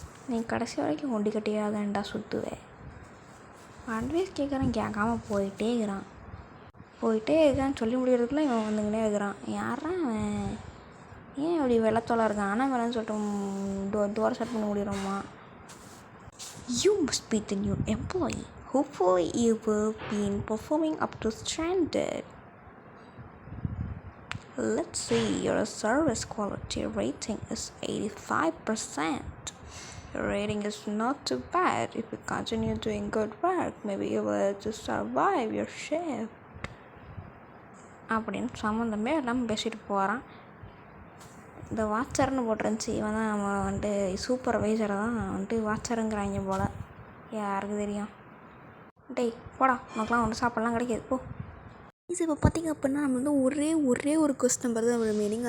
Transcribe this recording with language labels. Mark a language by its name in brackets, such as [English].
[Tamil] நீ கடைசி வரைக்கும் ஒண்டி கட்டியாதான்டா சுற்றுவேன். அட்வைஸ் கேட்குறேன், கேட்காமல் போயிட்டே இருக்கான்னு சொல்லி முடிகிறதுக்குள்ளே இவன் வந்துக்கிட்டே இருக்கிறான். யாரா அவன்? ஏன் அப்படி வெள்ளத்தோலை இருக்கான்? ஆனால் வேலைன்னு சொல்லிட்டு டோரை செட் பண்ண முடியுறோமா? [English] You must be the new employee. Hopefully you will be performing up to standard. Let's see, your service quality rating is 85%. Your rating is not too bad. If you continue doing good work, maybe you will just survive your shift. [Tamil] அப்படின்னு சம்மந்தமே எல்லாம் பேசிட்டு போகிறான். இந்த வாட்சர்னு போட்டிருந்துச்சு, இவன் தான் நம்ம வந்துட்டு சூப்பர்வைசரை தான் வந்துட்டு வாட்சருங்கிறாங்க போல், யாருக்கு தெரியும். டேய் போடா, உனக்குலாம் ஒன்று சாப்பிட்லாம் கிடைக்காது போ. இது இப்போ பார்த்திங்க அப்படின்னா நம்ம வந்து ஒரே ஒரு கஸ்டமர் தான் நம்ம மீனிங்.